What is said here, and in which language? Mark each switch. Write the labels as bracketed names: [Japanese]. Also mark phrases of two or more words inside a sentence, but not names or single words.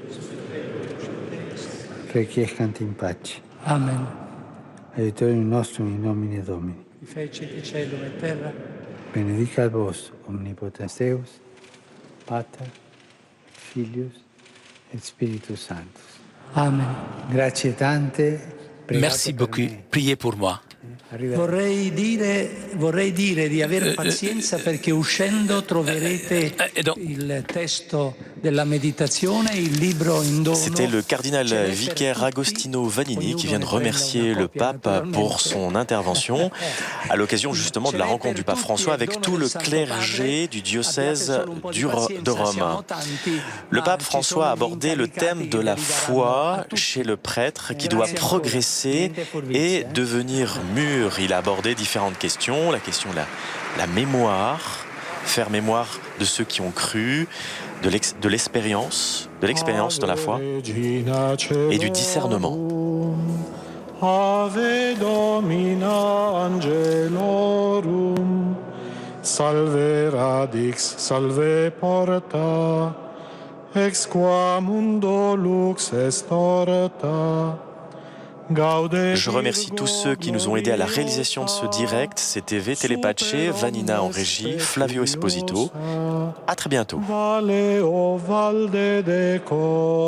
[Latin] Requiescant in pace. Amen. Aiutorium nostrum in nomine Domini. Qui fecit caelum et terra. Benedicat vos, omnipotens Deus, Pater, Filius et Spiritus Sanctus. Amen. [Italian] Grazie tante. [French] Merci beaucoup. Priez pour moi. [Italian] Vorrei dire vorrei dire di avere pazienza perché uscendo troverete il testo della meditazione, il libro in dono. [French] C'était le cardinal vicaire Agostino Vanini qui vient de remercier le pape pour son intervention à l'occasion justement de la rencontre du pape François avec tout le clergé du diocèse de Rome. Le pape François a abordé le thème de la foi chez le prêtre qui doit progresser et devenir mûr. Il a abordé différentes questions, la question de la mémoire, faire mémoire de ceux qui ont cru, de l'expérience dans la foi et du discernement. [Latin] Ave Domina Angelorum, salve radix, salve porta, ex qua mundo lux est orta. [French] Je remercie tous ceux qui nous ont aidés à la réalisation de ce direct. C'était V Telepace, Vanina en régie, Flavio Esposito. À très bientôt.